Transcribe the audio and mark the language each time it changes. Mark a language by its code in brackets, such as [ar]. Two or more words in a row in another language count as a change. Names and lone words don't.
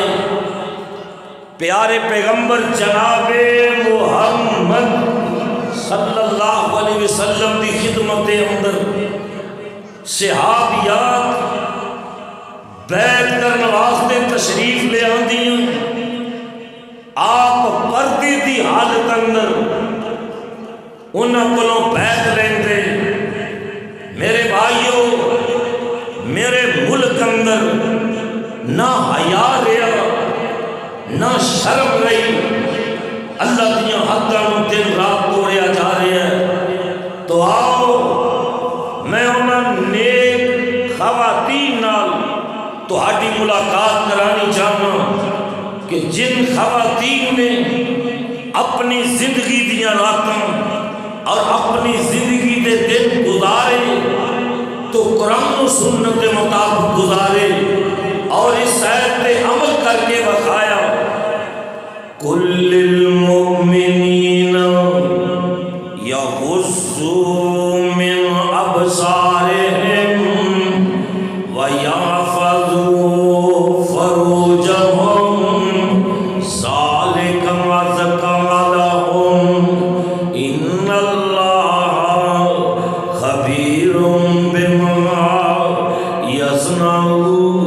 [pa] پیارے پیغمبر جناب محمد صلی اللہ علیہ وسلم کی خدمت اندر صحابیات بیعت کرنے واسطے تشریف لے آندیاں، اندر انہاں کولوں بیعت لیندے۔ میرے بھائیو، میرے ملک اندر نہ حیا رہا نہ شرم رہی، اللہ دیاں حداں نوں دن رات توڑیا جا رہا ہے۔ تو آؤ میں انہاں نیک خواتین نال تہاڈی ملاقات کرانی چاہنا کہ جن خواتین نے اپنی زندگی دیاں راتاں اور اپنی زندگی دے دن گزارے تو [ur] قرآن و سنت کے مطابق [pa] گزارے اور اس آیت پہ عمل کر کے بتایا، [ar] کل المؤمنین یغضوا من ابصارہم ویحفظوا فروجہم ذالک ازکی لہم ان اللہ خبیر بما یصنعون۔